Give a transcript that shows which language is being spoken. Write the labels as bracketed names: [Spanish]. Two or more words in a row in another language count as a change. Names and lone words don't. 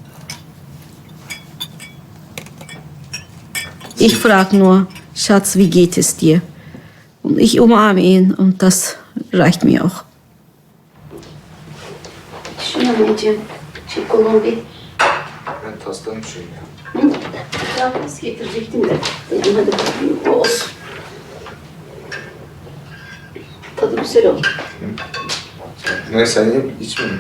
[German] Ich frage nur, Schatz, wie geht es dir? Und ich umarme ihn und das reicht mir auch. [Turkish] Şunu anneciğim, şu kolum bir Ben taslamışım ya. Ya nasıl getirecektim de. Dedim hadi bakayım o olsun. Tadı güzel oldu. Ne sen ye, içme mi?